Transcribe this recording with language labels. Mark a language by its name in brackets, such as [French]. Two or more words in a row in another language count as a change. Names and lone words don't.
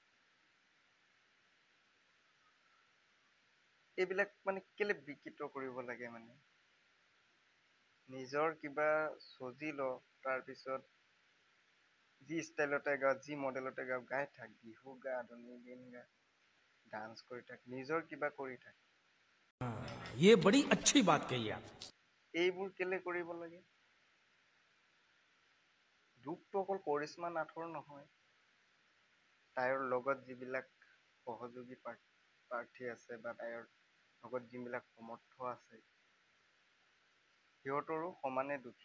[Assamese] এইবিলাক মানে কেলে বিকৃত কৰিব লাগে মানে। নিজৰ কিবা চজি ল, তাৰপিছত যি ষ্টাইলতে গা, যি মডেলতে গা, গাই থাক, বিহু গা, আধুনিক গীত গা, ডান্স কৰি থাক, নিজৰ কিবা কৰি থাক। [Hindi] ये बड़ी अच्छी बात कही आप। [Assamese] এইবোৰ কেলে কৰিব লাগে। দুখটো অকল কৰিশ্মা নাথৰ নহয়, তাইৰ লগত যিবিলাক সহযোগী প্ৰাৰ্থী আছে বা তাইৰ লগত যিবিলাক সমৰ্থ আছে সিহঁতৰো সমানে দুখী।